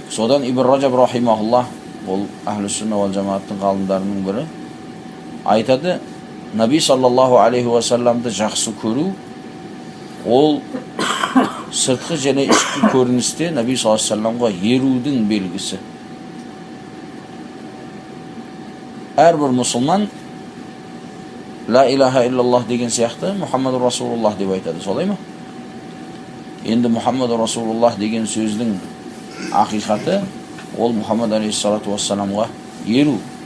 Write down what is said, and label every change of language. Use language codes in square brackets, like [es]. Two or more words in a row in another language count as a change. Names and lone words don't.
[kk] Содан Ибн Раджаб рахимахуллах, ол Ахлу Сунна вал Жамааттың ғалымдарының бірі, айтады: Наби [ar] صلى الله عليه وسلم [kk] жақсы көру ол сыртқы және ішкі көріністе Наби [ar] صلى الله عليه وسلم [kk] ерудің белгісі. Әрбір мұсылман [ar] لا إله إلا الله [kk] деген сияқты [ar] محمد رسول الله [kk] деп айтады. Солай ма? Енді [ar] محمد رسول الله [kk] деген сөздің ақиқаты ол Мұхаммад [ar] عليه الصلاة والسلام [kk] еру.